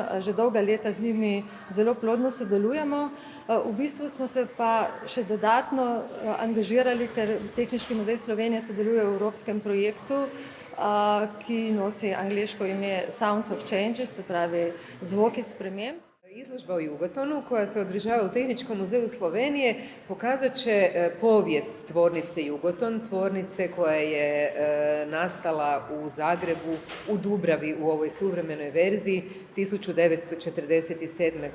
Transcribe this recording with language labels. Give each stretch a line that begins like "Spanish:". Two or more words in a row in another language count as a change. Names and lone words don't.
Slovenian: Že dolga leta z njimi zelo plodno sodelujemo. V bistvu smo se pa še dodatno angažirali, ker Tehniški muzej Slovenije sodeluje v evropskem projektu, ki nosi angleško ime Sounds of Changes, se pravi zvoki sprememb.
Croatian: Izložba u Jugotonu koja se održava u Tehničkom muzeju Slovenije pokazat će povijest tvornice Jugoton, tvornice koja je nastala u Zagrebu, u Dubravi u ovoj suvremenoj verziji 1947.